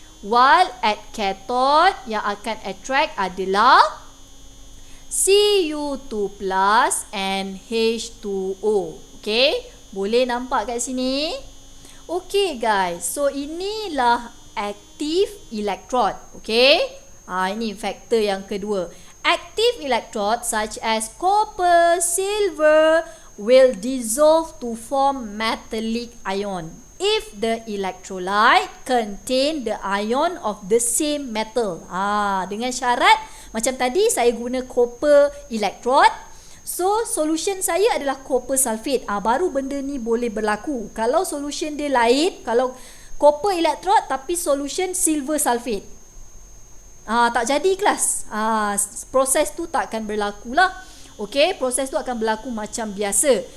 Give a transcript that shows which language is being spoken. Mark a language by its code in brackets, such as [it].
[en] While at cathode [ms] yang akan [en] attract [ms] adalah [en] Cu2 plus and H2O. [ms] Okay, boleh nampak kat sini? [en] Okay guys, so [ms] inilah [en] active electrode. [ms] Okay, ini faktor yang kedua. [en] Active electrode such as copper, silver will dissolve to form metallic ion if the electrolyte contain the ion of the same metal. [ms] Dengan syarat macam tadi saya guna copper electrode. [en] So solution [ms] saya adalah [en] copper sulfate. [ms] Baru benda ni boleh berlaku. Kalau solution dia lain, kalau copper electrode tapi solution silver sulfate, tak jadi kelas. Proses tu tak akan berlaku lah. Okay, proses tu akan berlaku macam biasa.